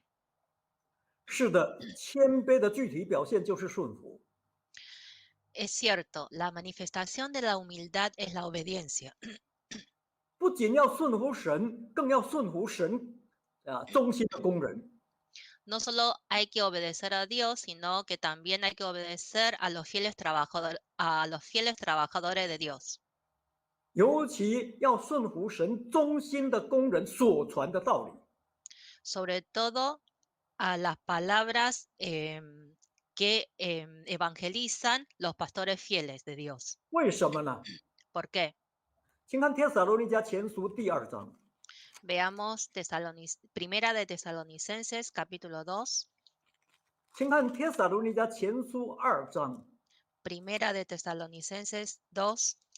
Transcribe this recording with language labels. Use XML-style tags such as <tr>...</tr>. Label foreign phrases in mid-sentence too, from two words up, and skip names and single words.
<zh>是的，谦卑的具体表现就是顺服。</zh> <es>Es cierto, la manifestación de la humildad es la obediencia.</es> <zh>不仅要顺服神，更要顺服神忠心的工人。</zh> <es>No solo hay que obedecer a Dios, sino que también hay que obedecer a los fieles trabajadores de Dios.</es> <zh>尤其要顺服神忠心的工人所传的道理。</zh> <es>Sobre todo a las palabras que evangelizan los pastores fieles de Dios.</es> <zh>为什么呢？</zh> <es>¿Por qué?</es> <zh>请看帖撒罗尼迦前书第2章。</zh> <es>Veamos Primera de Tesalonicenses, capítulo 2.</es> <zh>请看帖撒罗尼迦前书2章</zh> <es>Primera de Tesalonicenses 2,</es>